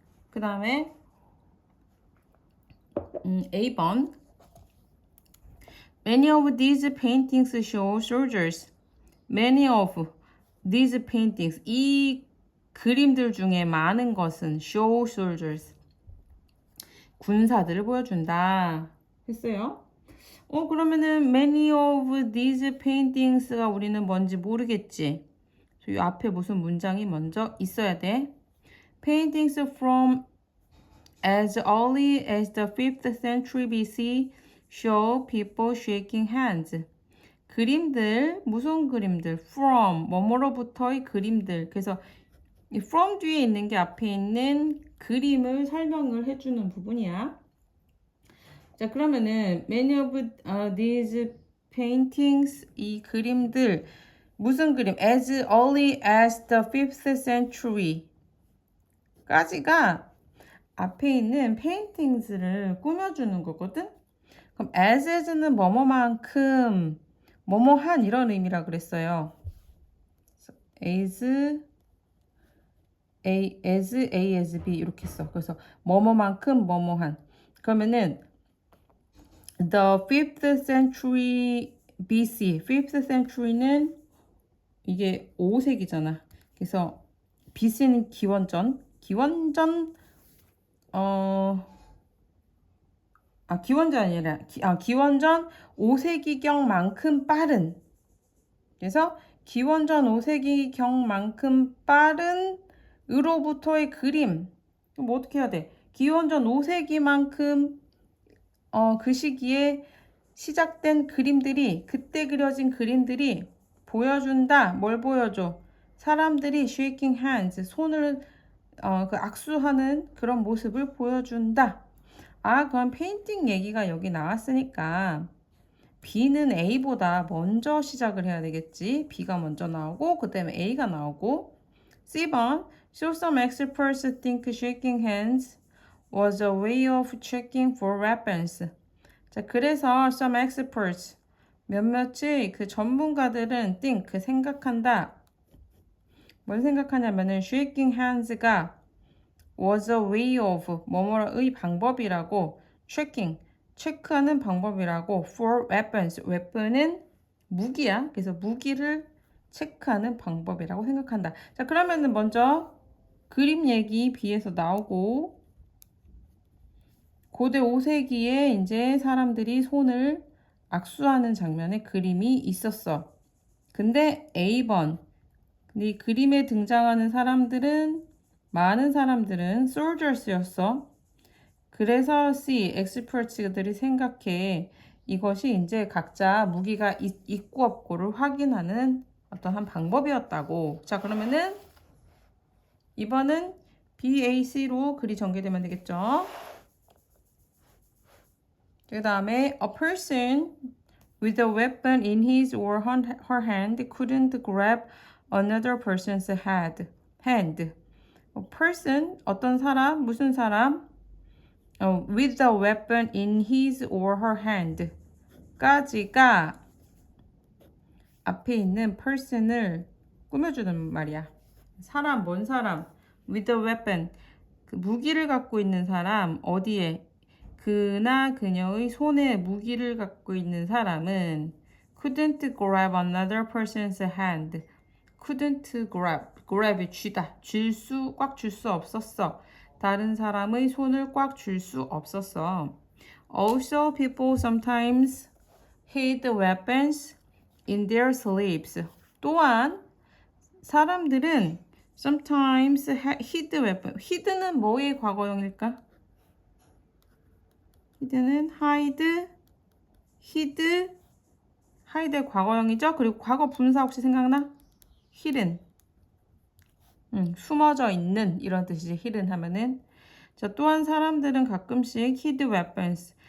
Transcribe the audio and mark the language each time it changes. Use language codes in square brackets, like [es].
[ko] 그 다음에 A번 [en] Many of these paintings show soldiers. Many of these paintings, [ko] 이 그림들 중에 많은 것은 [en] show soldiers, [ko] 군사들을 보여준다 했어요. 그러면은 [en] many of these paintings [ko] 가 우리는 뭔지 모르겠지. 이 앞에 무슨 문장이 먼저 있어야 돼. [en] Paintings from as early as the 5th century BC show people shaking hands. [ko] 그림들, 무슨 그림들? From, 뭐뭐로부터의 그림들. 그래서 이 from 뒤에 있는 게 앞에 있는 그림을 설명을 해주는 부분이야. 자, 그러면은 [en] many of these paintings, [ko] 이 그림들, 무슨 그림? [en] As early as the 5th century [ko] 까지가 앞에 있는 [en] paintings를 [ko] 꾸며주는 거거든? 그럼 as는 뭐뭐만큼, 뭐뭐한 이런 의미라 그랬어요. [en] as A as B 이렇게 써. [ko] 그래서 뭐뭐만큼 뭐뭐한. 그러면은 the 5th century BC, 5th century는 이게 5세기잖아. 그래서 BC는 기원전 기원전 아니라 기원전 5세기경만큼 빠른. 그래서 기원전 5세기경만큼 빠른 으로부터의 그림. 뭐 어떻게 해야 돼? 기원전 5세기만큼 그 시기에 시작된 그림들이, 그때 그려진 그림들이 보여준다. 뭘 보여줘? 사람들이 shaking hands, 손을 그 악수하는 그런 모습을 보여준다. 그럼 페인팅 얘기가 여기 나왔으니까 B는 A보다 먼저 시작을 해야 되겠지. B가 먼저 나오고 그 다음에 A가 나오고. C번 [en] So some experts think shaking hands was a way of checking for weapons. [ko] 자, 그래서 [en] some experts, [ko] 몇몇의 그 전문가들은 think, 생각한다. 뭘 생각하냐면은 shaking hands가 [en] was a way of [ko] 뭐뭐의 방법이라고 [en] checking [ko] 체크하는 방법이라고 [en] for weapons weapon은 [ko] 무기야. 그래서 무기를 체크하는 방법이라고 생각한다. 자, 그러면은 먼저 그림 얘기 B에서 나오고 고대 5세기에 이제 사람들이 손을 악수하는 장면의 그림이 있었어. 근데 A번 이 그림에 등장하는 사람들은 많은 사람들은 soldiers였어. 그래서 C, experts들이 생각해 이것이 이제 각자 무기가 있고 없고를 확인하는 어떤 한 방법이었다고. 자, 그러면은 이번은 BAC로 글이 전개되면 되겠죠. [en] 그 다음에 a person with a weapon in his or her hand couldn't grab another person's hand. [ko] A person, 어떤 사람, 무슨 사람? [en] with a weapon in his or her hand. [ko] 까지가 앞에 있는 person을 꾸며주는 말이야. 사람, 뭔 사람? with a weapon. 그 무기를 갖고 있는 사람, 어디에? 그나 그녀의 손에 무기를 갖고 있는 사람은 [en] couldn't grab another person's hand. [ko] couldn't grab이 쥐다. 꽉 줄 수 없었어. 다른 사람의 손을 꽉 줄 수 없었어. [en] Also, people sometimes hid weapons in their sleeves. [ko] 또한 사람들은 [en] sometimes hid weapon. [ko] hid는 뭐의 과거형일까? hid는 hide의 과거형이죠. 그리고 과거 분사 혹시 생각나? [en] hidden. [ko] 숨어져 있는 이런 뜻이지. hidden 하면은. 자, 또한 사람들은 가끔씩 [en] hid weapons.